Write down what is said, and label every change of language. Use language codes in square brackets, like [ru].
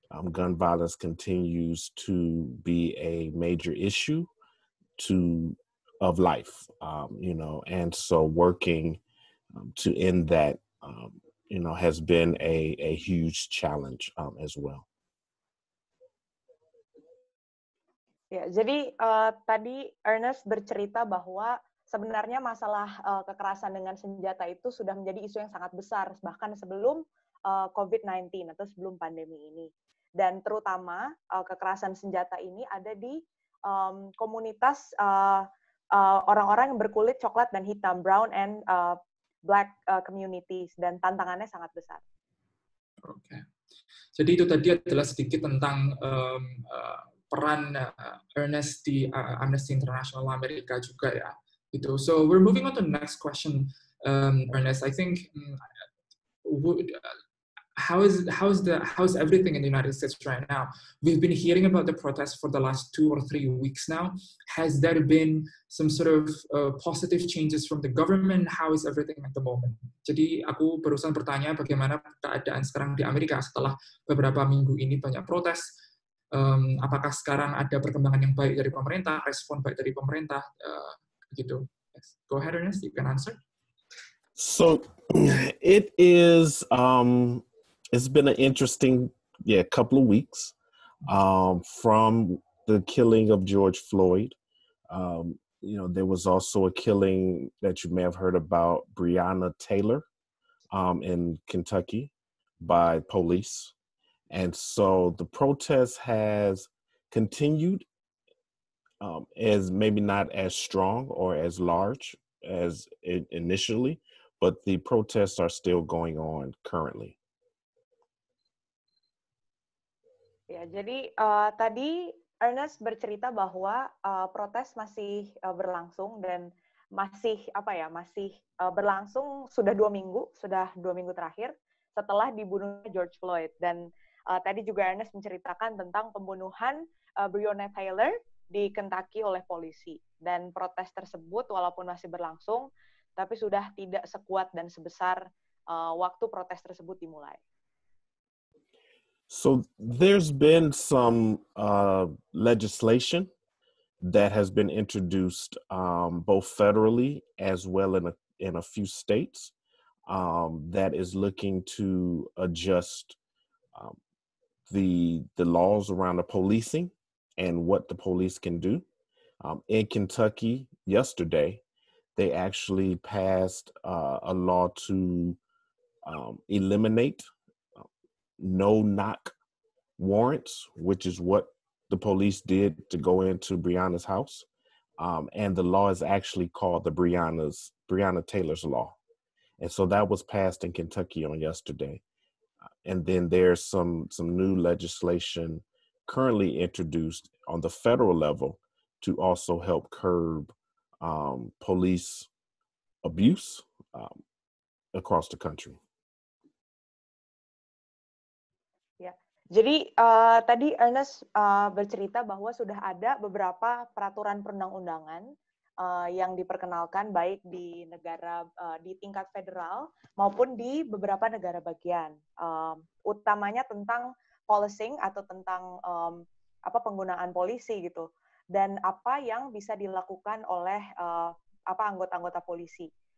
[en] Gun violence continues to be a major issue of life, and so working to end that, has been a huge challenge as well. [id] Ya, jadi tadi Ernest bercerita bahwa sebenarnya masalah kekerasan dengan senjata itu sudah menjadi isu yang sangat besar, bahkan sebelum COVID-19 atau sebelum pandemi ini. Dan terutama kekerasan senjata ini ada di komunitas orang-orang yang berkulit coklat dan hitam, [en] brown and Black communities, [id] dan tantangannya sangat besar. Oke. Jadi itu tadi adalah sedikit tentang peran Ernest di Amnesty International Amerika juga ya. Gitu. [en] So we're moving on to the next question, Ernest. I think how is everything in the United States right now? We've been hearing about the protests for the last 2 or 3 weeks now. Has there been some sort of positive changes from the government? How is everything at the moment? [id] Jadi aku barusan bertanya bagaimana keadaan sekarang di Amerika setelah beberapa minggu ini banyak protes. Apakah sekarang ada perkembangan yang baik dari pemerintah, respon baik dari pemerintah, gitu. [en] Yes. Go ahead, Ernest, you can answer. So it is. It's been an interesting, couple of weeks from the killing of George Floyd. There was also a killing that you may have heard about, Breonna Taylor, in Kentucky by police. And so the protest has continued, as maybe not as strong or as large as initially, but the protests are still going on currently. [id] Ya, jadi tadi Ernest bercerita bahwa protes masih berlangsung dan masih berlangsung sudah 2 minggu terakhir setelah dibunuhnya George Floyd. Dan tadi juga Ernest menceritakan tentang pembunuhan Breonna Taylor di Kentucky oleh polisi. Dan protes tersebut walaupun masih berlangsung, tapi sudah tidak sekuat dan sebesar waktu protes tersebut dimulai. [en] So there's been some legislation that has been introduced both federally as well in a few states that is looking to adjust um, the laws around the policing and what the police can do. In Kentucky yesterday, they actually passed a law to eliminate no-knock warrants, which is what the police did to go into Breonna's house. And the law is actually called the Breonna Taylor's Law. And so that was passed in Kentucky on yesterday. And then there's some new legislation currently introduced on the federal level to also help curb police abuse across the country. [id] Ya, jadi tadi Ernest bercerita bahwa sudah ada beberapa peraturan perundang-undangan yang diperkenalkan baik di negara di tingkat federal maupun di beberapa negara bagian, utamanya tentang policing atau tentang penggunaan polisi gitu, dan apa yang bisa dilakukan oleh anggota-anggota polisi.